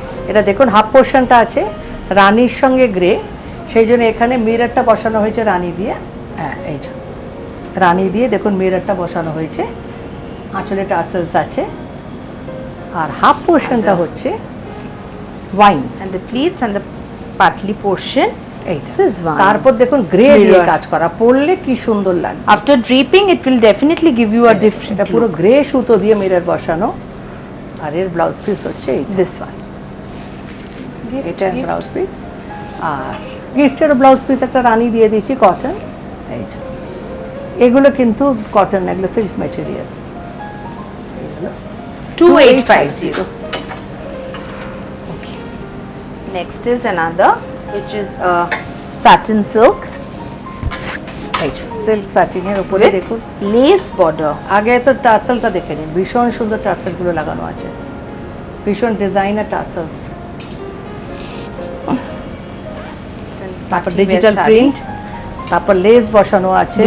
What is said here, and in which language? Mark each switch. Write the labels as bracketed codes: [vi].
[bn] এটা দেখুন হাফ পোর্শনটা আছে রানীর সঙ্গে গ্রে, সেই জন্য এখানে মিররটা বসানো হয়েছে রানী দিয়ে। হ্যাঁ এই যে রানী দিয়ে দেখুন মিররটা বসানো হয়েছে, আঁচলে টার্সেলস আছে, আর হাফ পোর্শনটা হচ্ছে wine. [en] and the pleats and the partly portion. [bn] এইটা [en] This is one. [bn] তারপর দেখুন গ্রে দিয়ে [en] Mirror. [bn] কাজ করা, পরলে কি সুন্দর লাগে। [en] After draping, it will definitely give you a different [bn] এটা পুরো [en] look. [bn] গ্রে সুতো দিয়ে মিরর বসানো, আর এর ব্লাউজ পিস হচ্ছে এই [en] This one. [bn] এটা ব্লাউজ পিস, আর গিফটের ব্লাউজ পিস একটা রানী দিয়ে দিচ্ছি কটন। এই যে এগুলো কিন্তু কটন, এগুলো silk material. [en] 2850. Okay. Next is another, which is a satin silk [bn] এই যে সিল্ক সাটিনের উপরে [en] with [bn] দেখুন, [en] lace border. [bn] আগে তো টার্সেলটা দেখে নিন, ভীষণ সুন্দর টার্সেলগুলো লাগানো আছে, ভীষণ ডিজাইনার টার্সেলস। তারপর ডিজিটাল প্রিন্ট, তারপর লেস বসানো আছে।